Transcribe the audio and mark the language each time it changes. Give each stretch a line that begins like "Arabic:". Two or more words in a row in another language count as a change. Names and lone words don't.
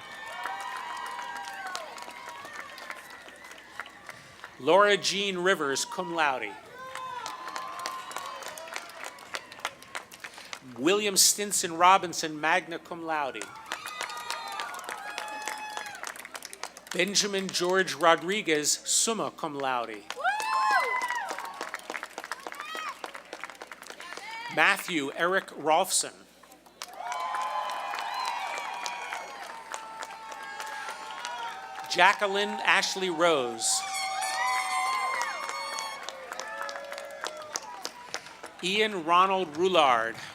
English: Laura Jean Rivers,
Latin: cum laude.
English: William Stinson Robinson,
Latin: magna cum laude.
English: Benjamin George Rodriguez,
Latin: summa cum laude.
English: Matthew Eric Rolfson. Jacqueline Ashley Rose. Ian Ronald Roulard.